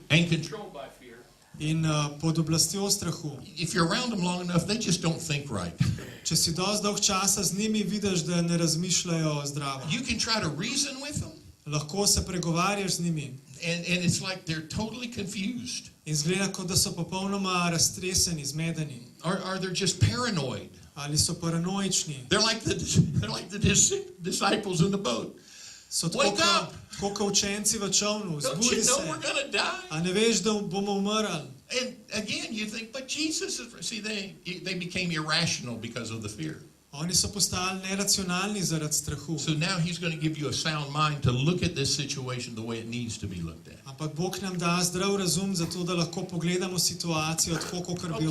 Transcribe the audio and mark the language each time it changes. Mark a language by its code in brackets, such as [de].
[en] and controlled by fear, [sl] in pod oblastjo strahu. [en] if you're around them long enough, they just don't think right. [sl] Če si dosti dolg časa z njimi, vidiš, da ne razmišljajo zdravo. [en] You can try to reason with them, [sl] Lahko se pregovarjaš z njimi [en] and it's like they're totally confused. [sl] in zgleda, kot da so popolnoma raztreseni, zmedeni. [en] Or they're just paranoid. [sl] Ali so paranoični. [en] They're like the disciples in the boat. [sl] So [en] Wake up! [sl] tako kot učenci v čolnu. Zbudi [en] you know [sl] se. [en] we're going to die? [sl] A ne veš, da bomo umrli. [en] And again, you think, but Jesus is... See, they became irrational because of the fear. [sl] Oni so postali neracionalni zaradi strahu. [en] So now he's going to give you a sound mind to look at this situation the way it needs to be looked at. [sl] Ampak Bog nam da zdrav razum, zato da lahko pogledamo situacijo tako, kot bi jo